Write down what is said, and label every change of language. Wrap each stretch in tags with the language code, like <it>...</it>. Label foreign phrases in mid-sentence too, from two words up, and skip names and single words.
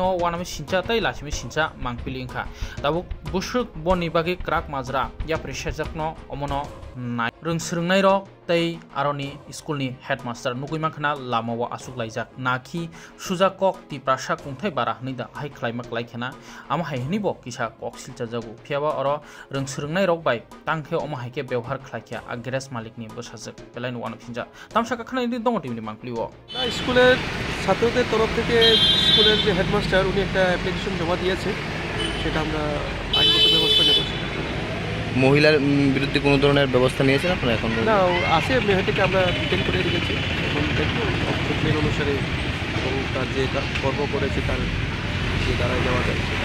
<trp>वानामि सिनचा तै लासिमि सिनचा मांपिलि इंखा दाबो बुसुक बनि बागे क्राक माजरा या प्रेसारजकनो अमनो नाय रोंस्रोंनाय रक तै आरोनि स्कुलनि हेडमास्टार नुगैमाखना लामाव आसुक लायजाक नाखि सुजा कक तिप्रासा कुंथाय बारा हनिदा हाय खलायमाक लायखेना आम हायहनिबो किसा कक सिलचा जागु फियाबा अरो रोंस्रोंनाय रक बाय तांखे अमहायके व्यवहार खलायखिया ग्रेस मालिकनि बोसाजक बेलायनो वान फिनजा तामसाका खनायनि दंग टिभिनि मांप्लिओ</trp> <bn>স্কুলের ছাত্রদের তরফ থেকে স্কুলের যে হেডমাস্টার উনি একটা অ্যাপ্লিকেশন জমা দিয়েছে সেটা আমরা আইনগত ব্যবস্থা নেব মহিলার বিরুদ্ধে কোনো ধরনের ব্যবস্থা নিয়েছেন আপনারা এখন না আছে মেয়েটিকে আমরা ডিটেইন করে রেখেছি এখন দেখব অপশন অনুসারে এবং তার যে কর্ম করেছে তার যে দাঁড়ায় যাওয়া যায়</bn>